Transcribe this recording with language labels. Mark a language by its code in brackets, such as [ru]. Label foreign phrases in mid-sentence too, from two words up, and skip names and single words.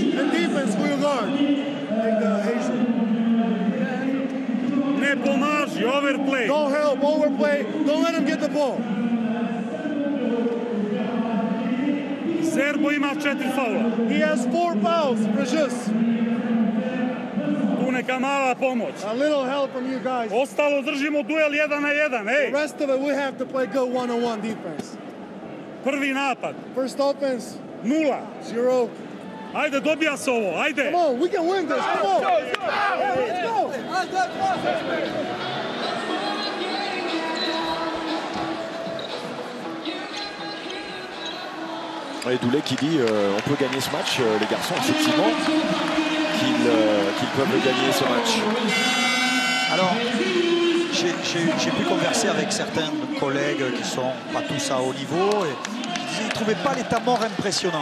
[en] In defense, who you guard? Take the Asian. [sr] Ne pomaži, overplay. [en] Don't help, overplay. Don't let him get the ball. [sr] Serbo ima 4 faula. [en] He has 4 fouls, Precious. [sr] Tu neka mala pomoć. [en] A little help from you guys. [sr] Ostalo držimo duel 1 na 1, [en] The rest of it, we have to play good one-on-one defense. [sr] Prvi napad. [en] First offense, 0. 0. [sr] Ajde, dobija se ovo, ajde. [en] Come on, we can win this. Come on. Let's go. [fr] Et Doulet qui dit on peut gagner ce match, les garçons, effectivement, qu'ils peuvent gagner ce match. Alors, j'ai pu converser avec certains collègues qui sont pas tous à haut niveau et ils ne trouvaient pas les temps morts impressionnants.